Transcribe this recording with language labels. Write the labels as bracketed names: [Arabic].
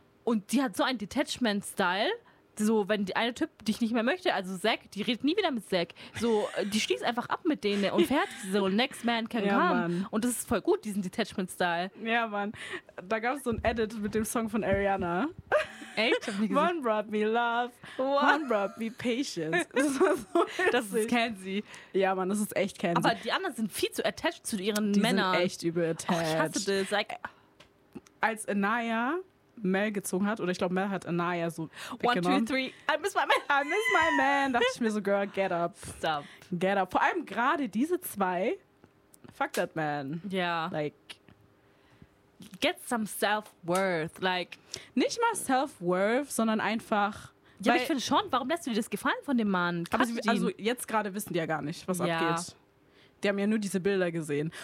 [German] Und die hat so einen Detachment-Style... So, wenn die eine Typ dich nicht mehr möchte, also Zack, die redet nie wieder mit Zack. So, die schließt einfach ab mit denen und fährt so, next man can come. Ja, und das ist voll gut, diesen Detachment-Style. Ja, Mann. Da gab es so ein Edit mit dem Song von Ariana. Echt? [English] One brought me love, one brought me patience. [German] Das ist Kenzie. Ja, Mann, das ist echt Kenzie. Aber die anderen sind viel zu attached zu ihren Männern. Die sind echt überattached. Och, ich hasse das. Like, als Anaya... Mel gezogen hat, oder ich glaube, Mel hat Anaya so weggenommen. [English] One, two, three, I miss my man. [German] Dachte ich mir so, [English] girl, get up. Stop. Get up. [German] Vor allem gerade diese zwei. [English] Fuck that man. Yeah. Like. Get some self-worth. Like. [German] Nicht mal self-worth, sondern einfach. Ja, weil, ich finde schon, warum lässt du dir das gefallen von dem Mann? Also jetzt gerade wissen die ja gar nicht, was abgeht. Die haben ja nur diese Bilder gesehen.